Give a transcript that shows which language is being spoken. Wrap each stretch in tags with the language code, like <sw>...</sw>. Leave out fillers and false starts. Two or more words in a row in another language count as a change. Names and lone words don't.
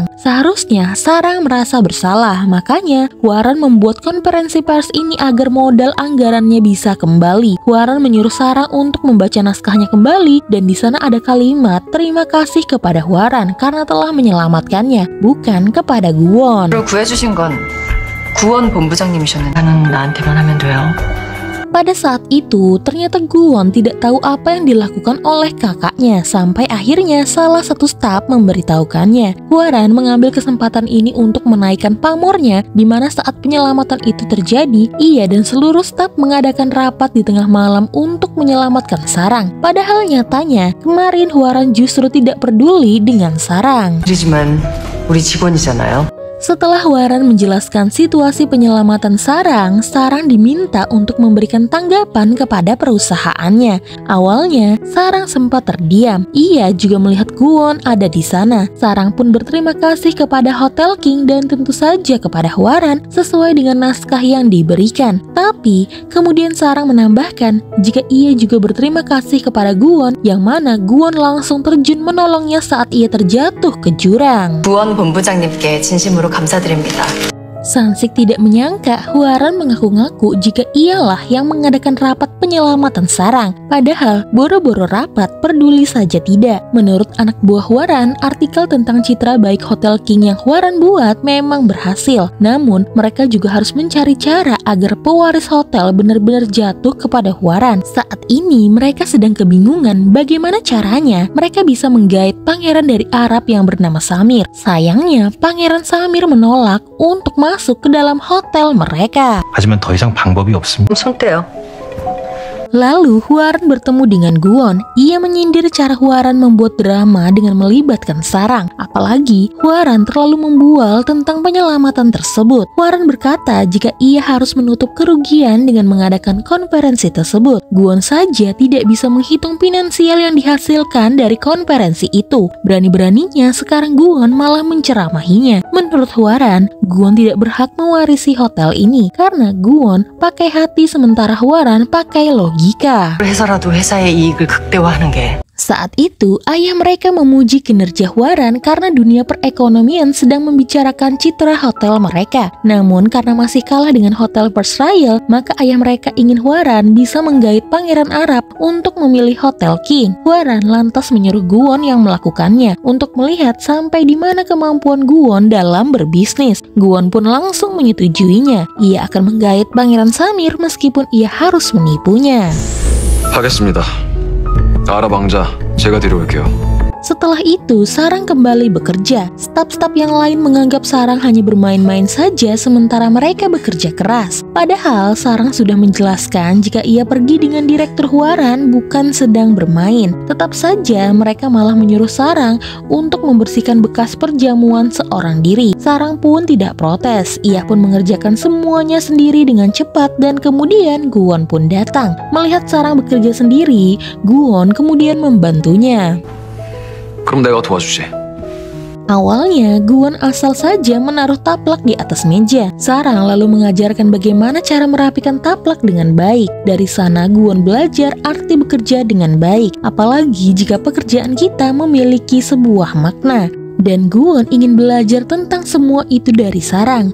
<id>Seharusnya Sarang merasa bersalah, makanya Hwaran membuat konferensi pers ini agar modal anggarannya bisa kembali. Hwaran menyuruh Sarang untuk membaca naskahnya kembali, dan di sana ada kalimat terima kasih kepada Hwaran karena telah menyelamatkannya, bukan kepada Guwon.</id> <ko>저를 구해주신 건 구원 본부장님이셨는데 나는 나한테만 하면 돼요.</ko> <id>Pada saat itu, ternyata Guwon tidak tahu apa yang dilakukan oleh kakaknya sampai akhirnya salah satu staf memberitahukannya. Hwaran mengambil kesempatan ini untuk menaikkan pamornya, di mana saat penyelamatan itu terjadi, ia dan seluruh staf mengadakan rapat di tengah malam untuk menyelamatkan Sarang. Padahal nyatanya, kemarin Hwaran justru tidak peduli dengan Sarang.</id> <ko>우리지만 우리 직원이잖아요.</ko> <id>Setelah Hwaran menjelaskan situasi penyelamatan Sarang, Sarang diminta untuk memberikan tanggapan kepada perusahaannya. Awalnya, Sarang sempat terdiam. Ia juga melihat Guwon ada di sana. Sarang pun berterima kasih kepada Hotel King dan tentu saja kepada Hwaran sesuai dengan naskah yang diberikan. Tapi, kemudian Sarang menambahkan jika ia juga berterima kasih kepada Guwon, yang mana Guwon langsung terjun menolongnya saat ia terjatuh ke jurang.</id> <ko>구원 본부장님께 진심으로 감사드립니다.</ko> <id>Sansik tidak menyangka Hwaran mengaku-ngaku jika ialah yang mengadakan rapat penyelamatan Sarang. Padahal boro-boro rapat peduli saja tidak. Menurut anak buah Hwaran, artikel tentang citra baik Hotel King yang Hwaran buat memang berhasil. Namun mereka juga harus mencari cara agar pewaris hotel benar-benar jatuh kepada Hwaran. Saat ini mereka sedang kebingungan bagaimana caranya mereka bisa menggait pangeran dari Arab yang bernama Samir. Sayangnya pangeran Samir menolak untuk masuk ke dalam hotel mereka.</id> <ko>하지만 더 이상 방법이 없습니다. 손대요.</ko> <id>Lalu Hwaran bertemu dengan Guwon. Ia menyindir cara Hwaran membuat drama dengan melibatkan Sarang. Apalagi Hwaran terlalu membual tentang penyelamatan tersebut. Hwaran berkata jika ia harus menutup kerugian dengan mengadakan konferensi tersebut. Guwon saja tidak bisa menghitung finansial yang dihasilkan dari konferensi itu. Berani-beraninya sekarang Guwon malah menceramahinya. Menurut Hwaran, Guwon tidak berhak mewarisi hotel ini karena Guwon pakai hati sementara Hwaran pakai logika.</id> <ko>해서라도 회사의 이익을 극대화하는 게</ko> <id>Saat itu, ayah mereka memuji kinerja Hwaran karena dunia perekonomian sedang membicarakan citra hotel mereka. Namun karena masih kalah dengan Hotel First Royal, maka ayah mereka ingin Hwaran bisa menggait pangeran Arab untuk memilih Hotel King. Hwaran lantas menyuruh Guwon yang melakukannya untuk melihat sampai di mana kemampuan Guwon dalam berbisnis. Guwon pun langsung menyetujuinya. Ia akan menggait pangeran Samir meskipun ia harus menipunya.</id> <ko>하겠습니다. 아랍 왕자, 제가 데려올게요.</ko> <id>Setelah itu, Sarang kembali bekerja. Staf-staf yang lain menganggap Sarang hanya bermain-main saja sementara mereka bekerja keras. Padahal Sarang sudah menjelaskan jika ia pergi dengan direktur Hwaran bukan sedang bermain. Tetap saja mereka malah menyuruh Sarang untuk membersihkan bekas perjamuan seorang diri. Sarang pun tidak protes. Ia pun mengerjakan semuanya sendiri dengan cepat dan kemudian Guwon pun datang. Melihat Sarang bekerja sendiri, Guwon kemudian membantunya.</id> <ko>그럼 내가 도와주지.</ko> <id>Awalnya, Guwon asal saja menaruh taplak di atas meja. Sarang lalu mengajarkan bagaimana cara merapikan taplak dengan baik. Dari sana, Guwon belajar arti bekerja dengan baik, apalagi jika pekerjaan kita memiliki sebuah makna. Dan Guwon ingin belajar tentang semua itu dari Sarang.</id>